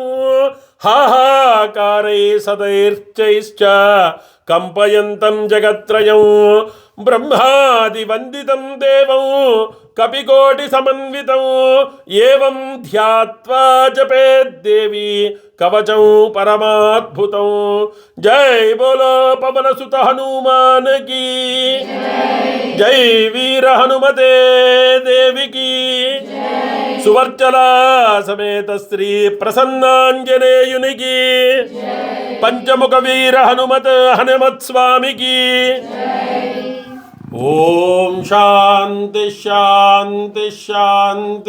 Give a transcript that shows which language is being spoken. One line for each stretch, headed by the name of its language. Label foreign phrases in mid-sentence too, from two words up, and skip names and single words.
Sanskrit: हाहाकारै सदैर्चैश्च कंपयन्तं जगत्त्रयं। ब्रह्मादिवन्दितं देवं कपिकोटिसमन्वितं। एवं ध्यात्वा जपेद्देवी कवचं परमाद्भुतं।
Hindi: जय बोलो पवनसुत हनुमान की। जय वीर हनुमते देवी की।
Telugu: సువర్చల సమేత శ్రీ ప్రసన్నాంజనేయునికి పంచముఖ వీర హనుమత్ స్వామికి ఓం శాంతి శాంతి శాంతి.